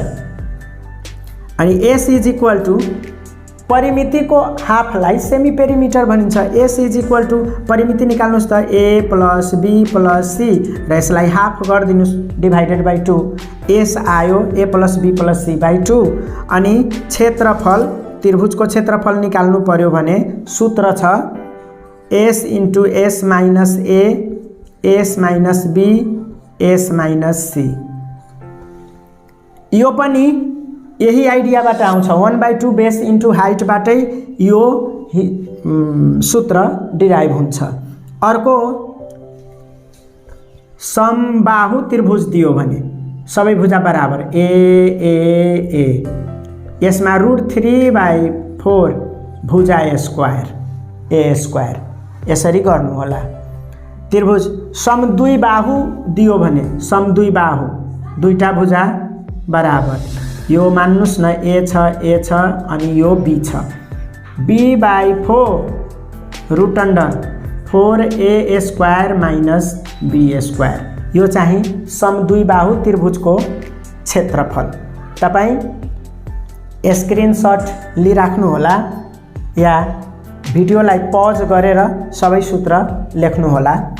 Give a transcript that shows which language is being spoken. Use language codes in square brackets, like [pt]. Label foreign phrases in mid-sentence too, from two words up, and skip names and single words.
[ne] अनि s = परिमितिको हाफलाई [en] semi perimeter [ne] भनिन्छ। s = परिमिति निकाल्नुस् त a + b + c र यसलाई हाफ गरिदिनुस्, /2। s आयो a + b + c/2। अनि क्षेत्रफल, त्रिभुजको क्षेत्रफल निकाल्नु पर्यो भने सूत्र छ s × s - a s - b s - c। यो पनि यही आइडियाबाट आउँछ, 1/2 [en] base into [ne] हाइटबाटै यो सूत्र डिराइभ हुन्छ। अर्को समबाहु त्रिभुज दियो भने सबै भुजा बराबर a a a, यसमा √3/4 भुजा [en] square a square [ne] यसरी गर्नु होला। त्रिभुज समद्विबाहु दियो भने समद्विबाहु दुईटा भुजा बराबर यो मान्नुस् न ए छ अनि यो बी छ b/4 [en] root under 4a square minus b square [ne] यो चाहिँ समद्विबाहु त्रिभुजको क्षेत्रफल। तपाईं स्क्रिनशट लिइराख्नु होला या भिडियोलाई पज गरेर सबै सूत्र लेख्नु होला।